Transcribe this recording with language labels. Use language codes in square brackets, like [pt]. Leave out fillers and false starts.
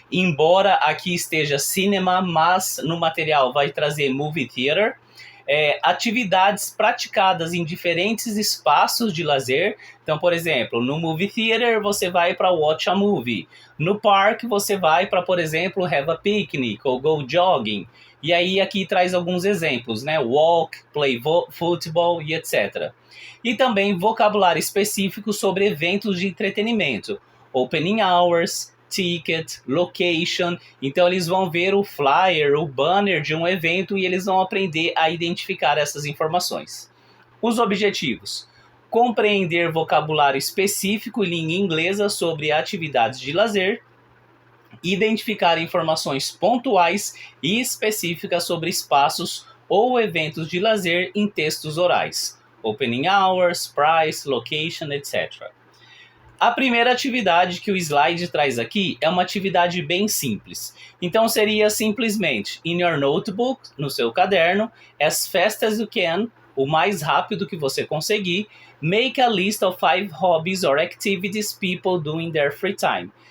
[pt] Embora aqui esteja cinema, mas no material vai trazer [en] movie theater. [pt] Atividades praticadas em diferentes espaços de lazer. Então, por exemplo, no [en] movie theater [pt] você vai para [en] watch a movie. [pt] No park você vai para, por exemplo, [en] have a picnic [pt] ou [en] go jogging. [pt] E aí aqui traz alguns exemplos, né? [en] Walk, play football e etc. [pt] E também vocabulário específico sobre eventos de entretenimento. [en] Opening hours, ticket, location. [pt] Então eles vão ver o flyer, o banner de um evento e eles vão aprender a identificar essas informações. Os objetivos: compreender vocabulário específico em língua inglesa sobre atividades de lazer, identificar informações pontuais e específicas sobre espaços ou eventos de lazer em textos orais. [en] Opening hours, price, location, etc. [pt] A primeira atividade que o slide traz aqui é uma atividade bem simples. Então seria simplesmente, [en] in your notebook, [pt] no seu caderno, [en] as fast as you can, [pt] o mais rápido que você conseguir, [en] make a list of 5 hobbies or activities people do in their free time.